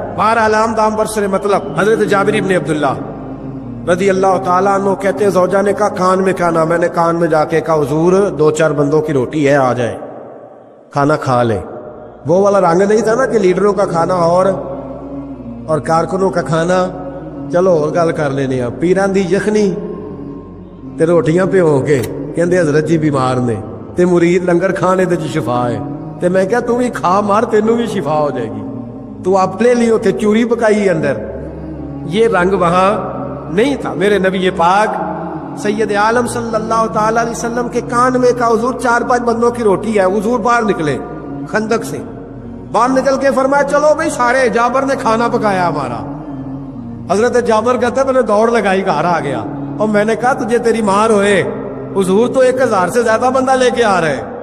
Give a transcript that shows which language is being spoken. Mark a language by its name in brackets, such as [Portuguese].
[Urdu] بہرحال عام دام برسر مطلب حضرت جابر ابن عبداللہ رضی اللہ تعالیٰ عنہ کہتے ہیں زوجہ نے کہا کان میں کھانا. میں نے کان میں جا کے کہا حضور 2-4 بندوں کی روٹی ہے آ جائے کھانا کھا لے. وہ والا رنگ نہیں تھا نا کہ لیڈروں کا کھانا اور کارکنوں کا کھانا [Punjabi] چلو اور گل کر لینے. پیران دی یخنی تے روٹیاں پہ ہو کے کہندے حضرت جی بیمار نے تے مرید لنگر کھانے تے شفا ہے. تے میں کہا تو بھی کھا مار تینوں بھی شفا ہو جائے گی. تو آپ لے لیو تے چوری پکائی اندر. [Urdu] یہ رنگ وہاں نہیں تھا. میرے نبی پاک سید عالم صلی اللہ تعالی علیہ وسلم کے کان میں کہا حضور 4-5 بندوں کی روٹی ہے. حضور باہر نکلے خندق سے, باہر نکل کے فرمایا چلو بھائی سارے, جابر نے کھانا پکایا ہمارا. حضرت جابر کہتا ہے میں نے دوڑ لگائی گھر آ گیا اور میں نے کہا تجھے تیری مار ہوئے, حضور تو 1000 سے زیادہ بندہ لے کے آ رہے.